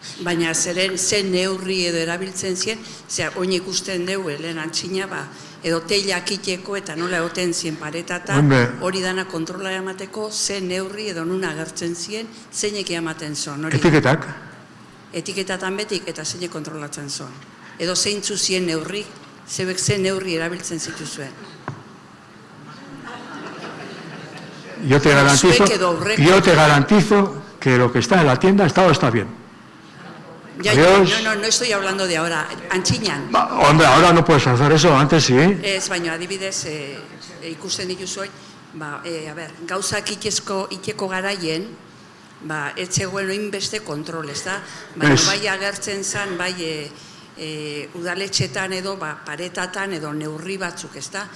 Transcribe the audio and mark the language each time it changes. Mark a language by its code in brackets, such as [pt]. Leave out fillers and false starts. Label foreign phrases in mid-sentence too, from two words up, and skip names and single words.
[eu] Baina zen neurri edo erabiltzen zien, oin ikusten dugu, lehen antxina, edo teilak iteko eta nola egoten zien paretatan, hori dana kontrola emateko, zen neurri edo nun agertzen zien, zeinek ematen zon. Etiketak? Etiketatan betik eta zeinek kontrolatzen zon. Edo zeintzu zien neurri, zebek zen neurri erabiltzen zituzuen. [es] Yo te garantizo que lo que está en la tienda está bien. No estoy hablando de ahora, antxinan. Hombre, ahora no puedes hacer eso, antes sí. [eu] Ez, baina adibidez, ikusten dituzu, gauzak iteko garaien, ez zegoen oinbeste kontrol, ez da? Baina bai agertzen zen, bai udaletxetan edo, paretatan edo neurri batzuk, ez da?